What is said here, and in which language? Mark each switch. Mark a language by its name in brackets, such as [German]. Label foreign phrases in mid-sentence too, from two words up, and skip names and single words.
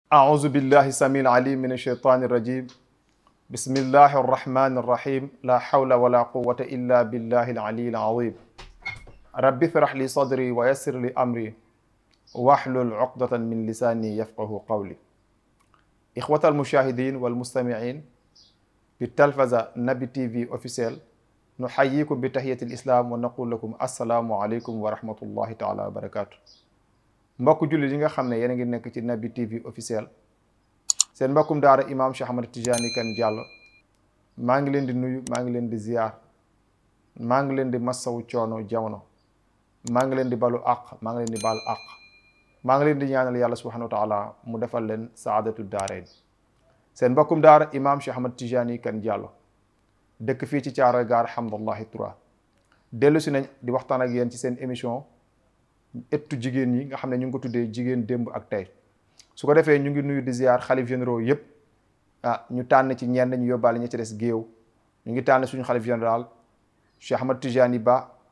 [Arabic] أعوذ بالله السميع العليم من الشيطان الرجيم بسم الله الرحمن الرحيم لا حول ولا قوة إلا بالله العلي العظيم رب اشرح لي صدري ويسر لي أمري واحلل عقدة من لساني يفقه قولي إخوة المشاهدين والمستمعين بالتلفزة نبي تي في أوفيسيال نحييكم بتحية الإسلام ونقول لكم السلام عليكم ورحمة الله تعالى وبركاته [Wolof] mbokk julli yi nga xam ne yéen a ngi nekk ci Naby TV officiel seen mbokkum daara imam Cheikh Ahmed Tidiane Kane Diallo maa ngi leen di nuyu maa ngi leen di ziar maa ngi leen di massawu coono jamono maa ngi leen di balu àq maa ngi leen di baal àq maa ngi leen di ñaanal yàlla [Arabic] سبحانه وتعالى [Wolof] mu defal leen [Arabic] سعادة الدارين [Wolof] seen mbokkum daara imam Cheikh Ahmed Tidiane Kane Diallo dëkk fii ci Thiaroye Gare Hamdallahi 3 dellu si nañ di waxtaan ak yéen ci seen émission ëttu jigéen ñi nga xam ne ñu ngi ko tuddee jigéen démb ak tey su ko defee ñu ngi nuyu di ziar xalif généraux yëpp ñu tànn ci ñenn ñu yóbbaale ñi ci des géew ñu ngi tànn suñu xalif général Cheikh Ahmed Tidiane Ba